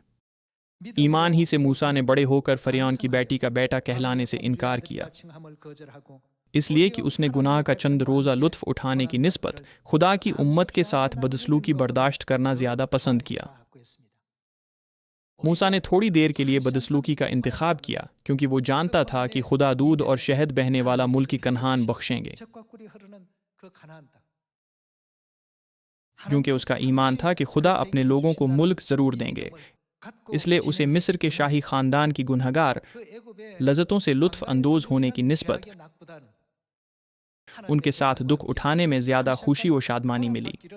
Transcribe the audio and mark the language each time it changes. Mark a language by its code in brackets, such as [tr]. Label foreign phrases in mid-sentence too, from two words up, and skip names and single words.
[ur] ایمان ہی سے موسیٰ نے بڑے ہوکر فرعون کی بیٹی کا بیٹا کہلانے سے انکار کیا، اس لیے کہ اس نے گناہ کا چند روزہ لطف اٹھانے کی نسبت خدا کی امت کے ساتھ بدسلوکی برداشت کرنا زیادہ پسند کیا. موسیٰ نے تھوڑی دیر کے لیے بدسلوکی کا انتخاب کیا، کیونکہ وہ جانتا تھا کہ خدا دودھ اور شہد بہنے والا ملک کنعان بخشیں گے. [ko] 그 가나안 땅. [ur] چونکہ اس کا ایمان تھا کہ خدا اپنے لوگوں کو ملک ضرور دیں گے، اس لیے اسے مصر کے شاہی خاندان کی گنہگار لذتوں سے لطف اندوز ہونے کی نسبت ان کے ساتھ دکھ اٹھانے میں زیادہ خوشی و شادمانی ملی۔